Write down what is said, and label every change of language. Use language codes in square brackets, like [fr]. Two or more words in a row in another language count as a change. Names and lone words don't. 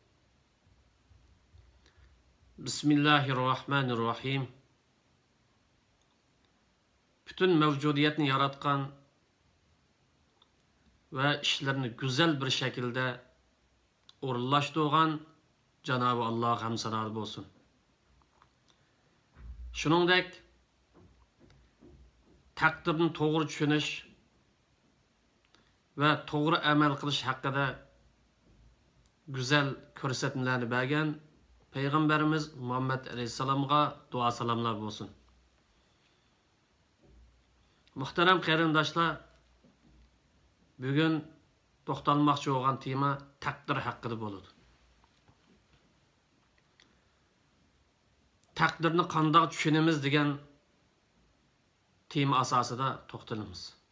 [ar] Bismillahirrahmanirrahim. [tr] Bütün mevcudiyetini yaratkan ve işlerini güzel bir şekilde orunlaştırgan Cenab-ı Allah hem sanat olsun. [uz] Şuningdek takdirni to'g'ri tushunish ve to'g'ri amal qilish haqida güzel ko'rsatmalarni bergan [tr] Peygamberimiz Muhammed Aleyhisselam'a dua salamlar olsun. [uz] Muhterem qarindoshlar, bugun to'xtalmoqchi bo'lgan tema taqdir haqida bo'ladi. Taqdirni qanday tushunamiz degan tema asosida to'xtalamiz.